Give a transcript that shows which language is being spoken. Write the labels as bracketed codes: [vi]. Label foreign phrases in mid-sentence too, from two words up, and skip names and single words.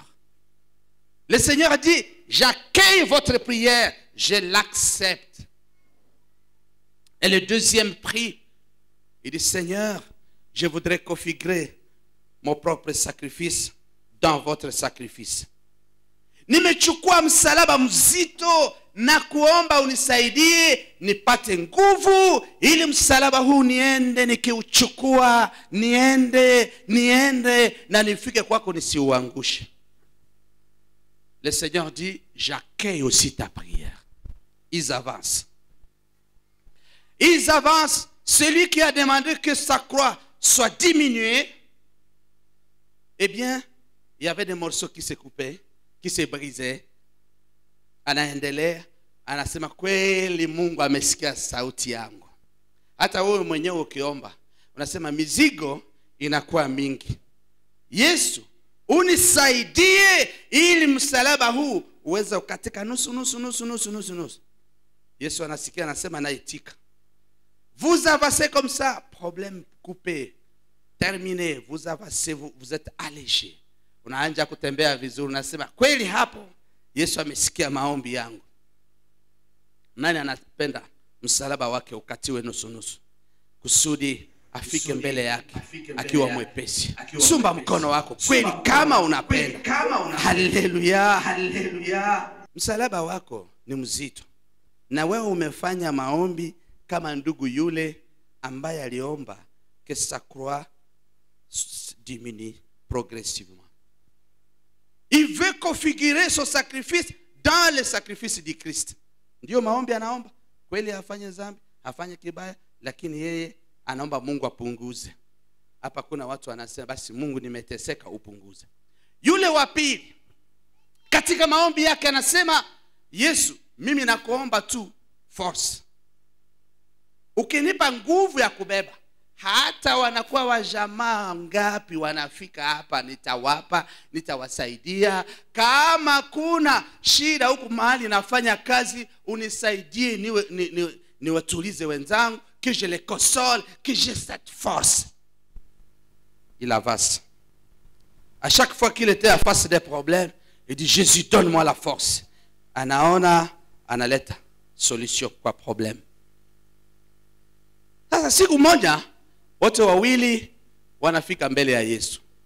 [fr] Le Seigneur a dit, j'accueille votre prière, je l'accepte. Et le deuxième prie, il dit, Seigneur, je voudrais configurer mon propre sacrifice dans votre sacrifice. [sw] nimechukua msalaba mzito na kuomba unisaidie nipate nguvu ili msalaba huu niende nikiuchukua, niende na nifike kwako nisiuangushe. [fr] Le Seigneur dit, j'accueille aussi ta prière. Ils avancent. Ils avancent. Celui qui a demandé que sa croix soit diminuée, eh bien, il y avait des morceaux qui se coupaient, qui se brisaient. [sw] Anaendelea, anasema kweli Mungu amesikia sauti yangu. Hata wewe mwenyewe ukiomba, unasema mizigo inakuwa mingi. Yesu, unisaidie ili msalaba huu uweze ukatika nusu. Yesu anasikia, anasema naitika. [fr] Vous avancez comme ça, problème coupé, terminé, vous avancez, vous êtes allégé. [sw] Unaanza kutembea vizuri, unasema kweli hapo Yesu amesikia maombi yangu. Nani anapenda msalaba wake ukatiwe nusu kusudi afike mbele yake akiwa mwepesi? Sumba mkono wako kweli kama unapenda. Haleluya, haleluya. Msalaba wako ni mzito, na wewe umefanya maombi kama ndugu yule ambaye aliomba [fr] que sa croix diminue progressivement. Il veut configurer son sacrifice dans le sacrifice du Christ. [sw] Ndio maombi anaomba. Kweli afanye dhambi, afanye kibaya, lakini yeye anaomba Mungu apunguze. Hapa kuna watu wanasema basi Mungu nimeteseka upunguze. Yule wa pili katika maombi yake anasema, Yesu, mimi nakuomba tu force. Ukinipa nguvu ya kubeba, hata wanakuwa wajamaa ngapi wanafika hapa nitawapa, nitawasaidia. Kama kuna shida huku mahali nafanya kazi, unisaidie niwatulize wenzangu, [fr] que je les console, que j'ai cette force. Il avance. À chaque fois qu'il était en face des problèmes, il dit, Jésus, donne-moi la force. [sw] Anaona, analeta solution kwa problème. Sasa siku moja wote wawili wanafika mbele ya Yesu.